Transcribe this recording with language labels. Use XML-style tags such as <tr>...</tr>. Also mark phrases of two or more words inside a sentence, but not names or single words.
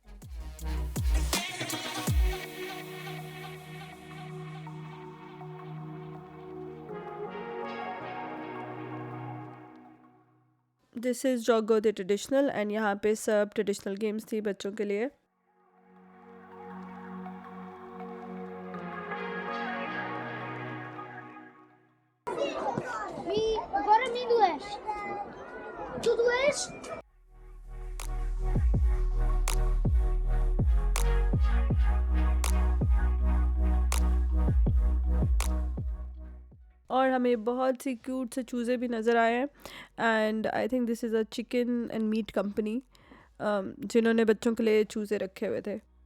<en>this is jogo the traditional</en> <hi>एंड यहाँ पे सब</hi> <en>traditional games</en> <hi>थी बच्चों के लिए।</hi> <pt>Agora me does. Tu does?</pt> <hi>और हमें बहुत सी क्यूट से चूज़े भी नज़र आए हैं</hi> <en>and I think this is a chicken and meat company</en> <hi>जिन्होंने बच्चों के लिए चूज़े रखे हुए थे।</hi>